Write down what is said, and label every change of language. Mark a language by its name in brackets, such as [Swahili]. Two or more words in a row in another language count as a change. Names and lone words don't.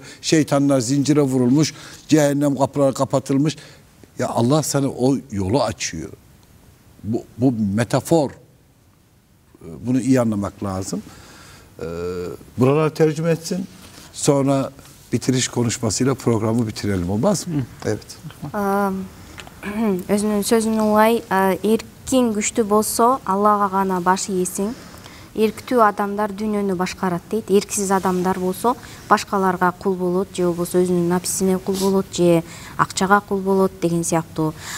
[Turkish] Şeytanlar zincire vurulmuş, cehennem kapıları kapatılmış. Ya Allah sana o yolu açıyor. Bu metafor. Bunu iyi anlamak lazım. Buralar tercüme etsin. Sonra bitiriş konuşmasıyla programı bitirelim, olmaz mı? Evet. [Kyrgyz] Өзүнүн сөзүн улай, эркиң күчтүү болсо Аллага гана баш ийесиң. Эрктүү адамдар дүйнөнү башкарат дейт. Эрксиз адамдар болсо башкаларга кул болот, же болбосо өзүнүн написине кул болот, же акчага кул болот деген сыяктуу.